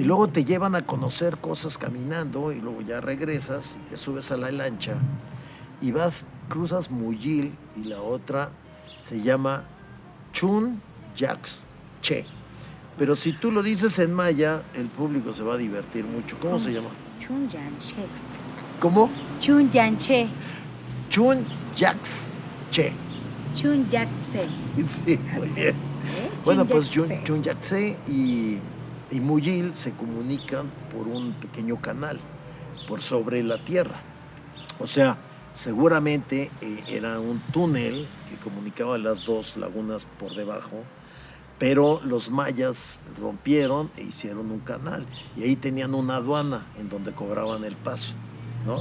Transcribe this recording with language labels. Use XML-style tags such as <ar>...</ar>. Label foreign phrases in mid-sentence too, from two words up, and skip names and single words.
<es>Y luego te llevan a conocer cosas caminando y luego ya regresas y te subes a la lancha y cruzas Muyil y la otra se llama Chun Yax Che. Pero si tú lo dices en maya, el público se va a divertir mucho. ¿Cómo se llama? Chun Yanche. ¿Cómo? Chun Yanche. Chun Yax Che. Chun Yaxé. Sí, muy bien. Bueno, pues Chun Yaxe y Muyil se comunican por un pequeño canal por sobre la tierra. O sea, seguramente era un túnel que comunicaba las 2 lagunas por debajo, pero los mayas rompieron e hicieron un canal y ahí tenían una aduana en donde cobraban el paso, ¿no?</es>